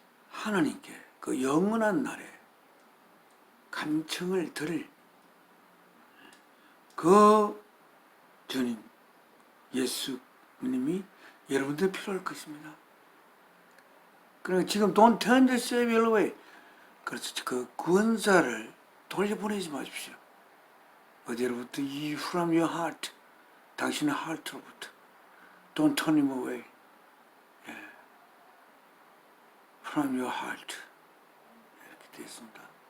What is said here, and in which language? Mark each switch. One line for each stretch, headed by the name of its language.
Korean: 하나님께 그 영원한 날에 간청을 들을 그 주님 예수님이 여러분들 필요할 것입니다. 그러니까 지금
English: don't turn the Savior away.
Korean: 그래서 그 구원자를 돌려보내지 마십시오. 어디로부터?
English: From your heart.
Korean: 당신의 heart로부터.
English: Don't turn him away. From your heart.
Korean: 이렇게 되어 있습니다.